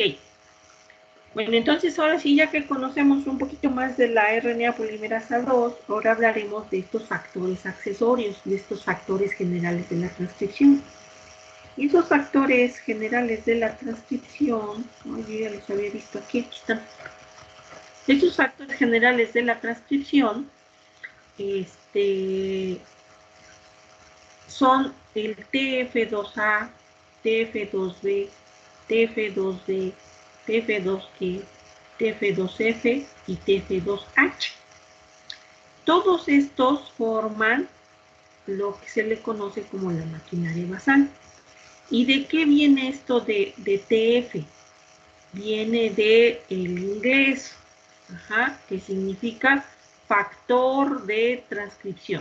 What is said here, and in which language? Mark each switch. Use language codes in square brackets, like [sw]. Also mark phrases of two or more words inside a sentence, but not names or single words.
[es] Bueno, entonces ahora sí, ya que conocemos un poquito más de la RNA polimerasa 2, ahora hablaremos de estos factores accesorios, de estos factores generales de la transcripción. Y esos factores generales de la transcripción, yo ya los había visto aquí, aquí están. Estos factores generales de la transcripción son el TF2A, TF2B, TF2D, TF2E, TF2F y TF2H. Todos estos forman lo que se le conoce como la maquinaria basal. ¿Y de qué viene esto de TF? Viene del inglés, que significa factor de transcripción.